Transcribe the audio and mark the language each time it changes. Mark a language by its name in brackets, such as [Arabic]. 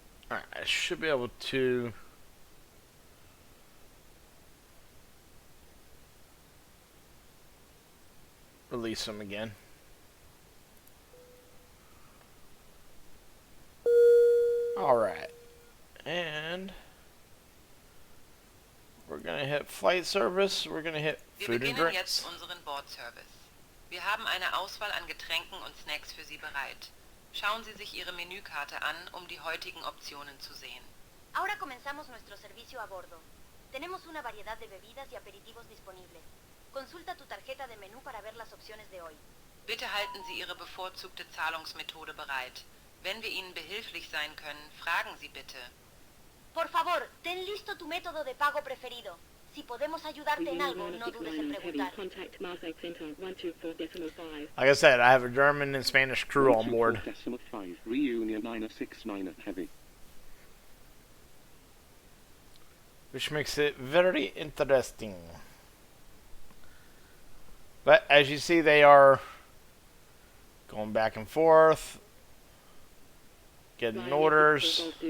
[English] Alright, I should be able to release them again. Alright. And we're going to hit flight service. We're going to hit [German] Wir [English] food and [German] beginnen [English] drinks. [German] jetzt unseren Bordservice. Wir haben eine Auswahl an Getränken und Snacks für Sie bereit. Schauen Sie sich Ihre Menükarte an, um die heutigen Optionen zu sehen. [Spanish] Ahora comenzamos nuestro servicio a bordo. Tenemos una variedad de bebidas y aperitivos disponibles. Consulta tu tarjeta de menú para ver las opciones de hoy. Bitte halten Sie Ihre bevorzugte Zahlungsmethode bereit. Wenn wir Ihnen behilflich sein können, fragen Sie bitte. Por favor, ten listo tu método de pago preferido. Si podemos ayudarte en algo, no dudes en preguntar. [English] Contact Marseille Center 124.5. Like I said, I have a German and Spanish crew on board. 124.5. Reunion 969 Heavy. Which makes it very interesting. But as you see, they are going back and forth, getting orders.